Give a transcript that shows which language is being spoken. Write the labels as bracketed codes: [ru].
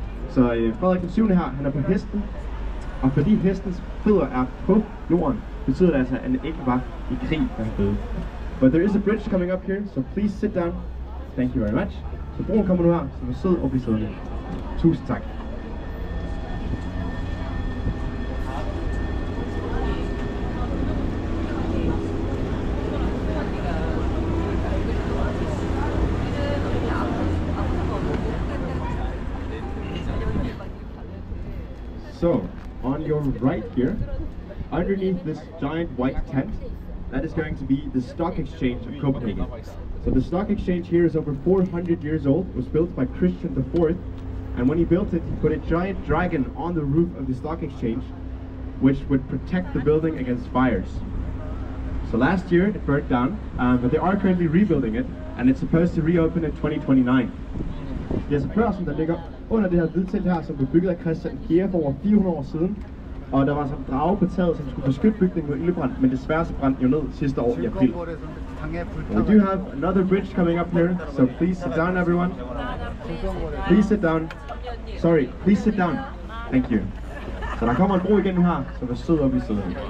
[da] Så Frederik den 7. her, han er på hesten, og fordi hestens fødder er på jorden, betyder det altså, at han ikke var i krig, da han døde. [en] But there is a bridge coming up here, so please sit down. Thank you very much. [da] Så broen kommer nu her, så vi sidder og bliver siddende. Tusind tak. [en] So, on your right here, underneath this giant white tent, that is going to be the Stock Exchange of Copenhagen. So the Stock Exchange here is over 400 years old. It was built by Christian IV, and when he built it, he put a giant dragon on the roof of the Stock Exchange, which would protect the building against fires. So last year it burnt down, but they are currently rebuilding it, and it's supposed to reopen in 2029. [da] Det er altså børsen, der ligger under det her hvidtelt her, som blev bygget af Christian IV for over 400 år siden. Og der var så en drage på taget, som skulle beskytte bygningen mod ildebrand, men desværre så brændte den jo ned sidste år i april. [en] We do have another bridge coming up here, so please sit down everyone. Please sit down. Sorry, please sit down. Thank you. [da] Så der kommer en bro igen nu her, så vær sød op i siden.